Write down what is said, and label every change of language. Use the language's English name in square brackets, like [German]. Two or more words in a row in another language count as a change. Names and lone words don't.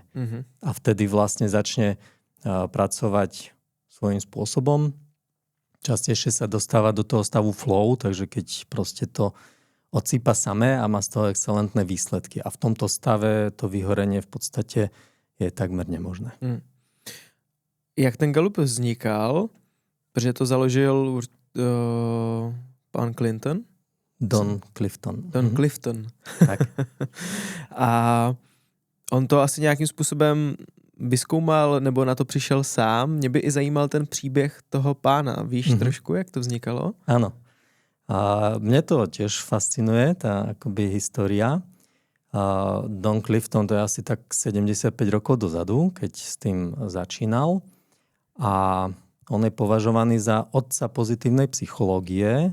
[Slovak] A vtedy vlastne začne pracovať svojím spôsobom. Častejšie sa dostáva do toho stavu flow, takže keď proste to odsýpa samé a má z toho excelentné výsledky. A v tomto stave to vyhorenie v podstate je takmer nemožné. [Czech] Jak ten Gallup vznikal? Protože to založil pán Clinton. Don Clifton. Don Clifton. Tak. A on to asi nějakým způsobem vyzkoumal nebo na to přišel sám. Mě by i zajímal ten příběh toho pána. Víš trošku, jak to vznikalo? [Slovak] Áno. A mne to tiež fascinuje, tá akoby história. Don Clifton, to je asi tak 75 rokov dozadu, keď s tým začínal. A on je považovaný za otca pozitívnej psychológie.